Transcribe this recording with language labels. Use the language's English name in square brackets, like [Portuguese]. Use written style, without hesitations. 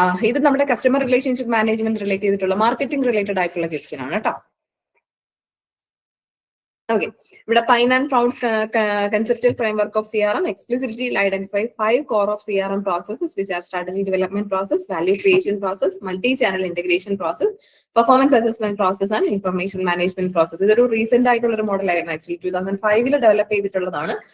[Malayalam] ഇത് നമ്മുടെ customer relationship management relate ചെയ്തിട്ടുള്ള മാർക്കറ്റിംഗ് റിലേറ്റഡ് ആയിട്ടുള്ള ക്വസ്റ്റ്യൻ ആണ് കേട്ടോ. [English] Okay, [Malayalam] ഇവിടെ [English] Pine and Proud's conceptual framework of CRM explicitly identify 5 core of CRM processes, which are strategy development process, value creation process, multi-channel integration process, performance assessment process, and information management process. [Malayalam] ഇതൊരു recent ആയിട്ടുള്ള ഒരു model ആയിരുന്നു. Actually 2005 develop ചെയ്തിട്ടുള്ളതാണ്.